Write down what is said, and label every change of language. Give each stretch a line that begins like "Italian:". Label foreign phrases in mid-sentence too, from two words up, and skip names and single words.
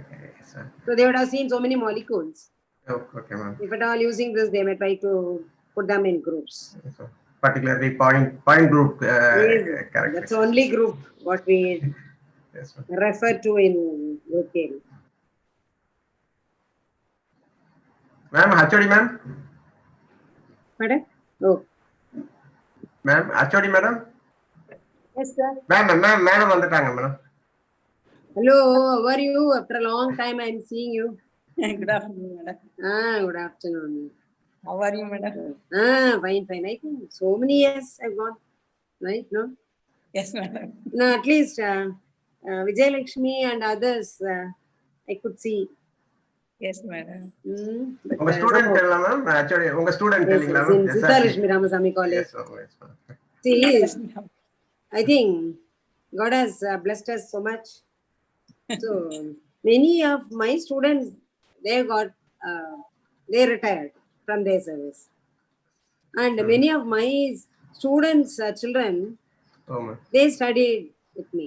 English: Yes, so they would have seen so many molecules. Okay, ma'am. If at all using this, they may try to put them in groups. So, particularly point group. That's the only group what we refer to in group theory. Ma'am, HOD ma'am. Madam? Oh. Ma'am, HOD madam. Yes, sir. Ma'am, madam வந்துட்டாங்க madam. Hello, how are you? After a long time, I'm seeing you. Good afternoon, madam. Good afternoon. How are you, madam? Fine. I think so many years I've gone, right? No? Yes, madam. No, at least Vijay Lakshmi and others I could see. Yes, madam.
Tamil: உங்க ஸ்டூடண்ட் எல்லாம்
English: ma'am actually
Tamil: உங்க ஸ்டூடண்ட் இல்லீங்களா
English: in Sithalakshmi Ramasamy College. See, I think God has blessed us so much. So many of my students, they retired from their service, and many of my students' children, they studied with me.